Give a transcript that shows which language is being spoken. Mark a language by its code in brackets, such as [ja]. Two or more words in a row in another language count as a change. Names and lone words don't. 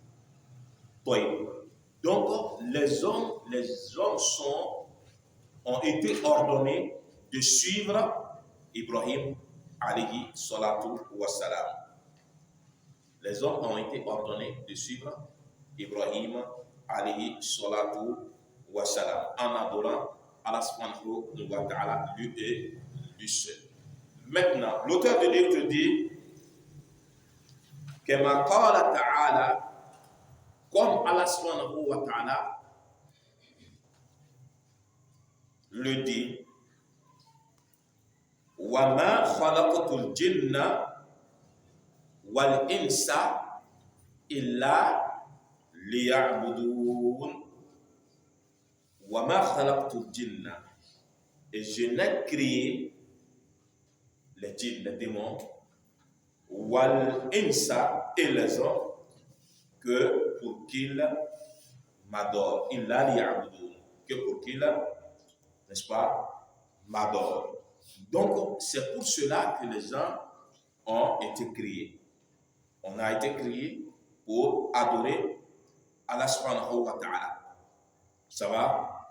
[fr] Donc, les hommes ont été ordonnés de suivre Ibrahim [ar] عليه الصلاة والسلام. [fr] Les hommes ont été ordonnés de suivre Ibrahim [ar] عليه الصلاة والسلام [fr] en adorant Allah [ar] سبحانه وتعالى [fr] lui et lui seul. Maintenant, l'auteur du livre te dit [ar] كما قال تعالى, [fr] comme Allah [ar] سبحانه وتعالى [fr] le dit, [ar] وما خلقت الجن والإنس إلا ليعبدون. وما خلقت الجن, [fr] et je n'ai créé les djinns, les démons, [ar] والإنس, [fr] et les hommes, que pour qu'ils m'adorent. [ar] إلا ليعبدون, [fr] que pour qu'ils, n'est-ce pas, m'adorent. Donc, c'est pour cela que les gens ont été créés. On a été créés pour adorer Allah [ar] سبحانه وتعالى. [fr] Ça va?